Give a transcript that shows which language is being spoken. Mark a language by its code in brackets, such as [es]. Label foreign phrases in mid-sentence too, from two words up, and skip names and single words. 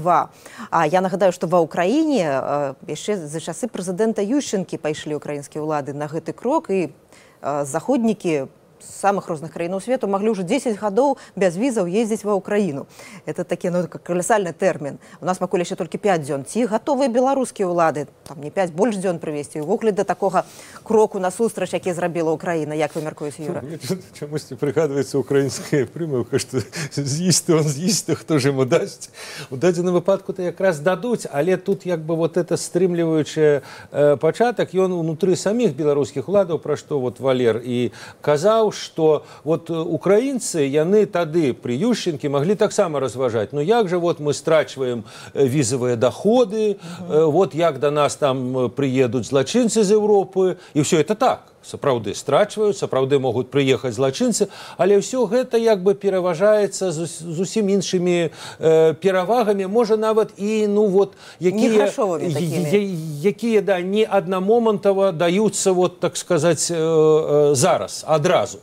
[be] А я нагадаю, што ва ўкраіне яшчэ за часы прэзідэнта Ющенкі пайшлі ўкраінскія ўлады на гэты крок, і заходнікі з самых розных краінаў свету маглі ўжо 10 гадоў без візаў ездзіць ва ўкраіну. Это такі, ну, каласальны тэрмін. У нас пакуль яшчэ толькі 5 дзён. Ці гатовыя беларускія ўлады, там не 5, больш дзён прывесці ўвогуле да такога кроку насустрач, які зрабіла Ўкраіна? Як вы мяркуеце, Юра? Мне чамусьці прыгадваецца украінская прымаўка, што [uk] з'їсти он з'їсти, хто ж йому дасть. [be] У дадзеным выпадку то якраз дадуць, але тут як бы [ru] вот это [be] стрымліваючы пачатак, ён унутры саміх беларускіх уладаў, пра што вот Валер і казаў, [ru] что вот украинцы, [be] яны тады [ru] при Ющенке могли [be] таксама разважаць, ну як же вот мы страчваем візавыя доходы, вот як до нас там приедут злачынцы з Европы, [ru] и все это так. [be] Сапраўды страчваюць, сапраўды могуць прыехаць злачынцы, але ўсё гэта як бы пераважаецца зусім іншымі перавагамі, можа нават і ну вот якія да не аднамомантава даюцца вот так сказаць зараз адразу.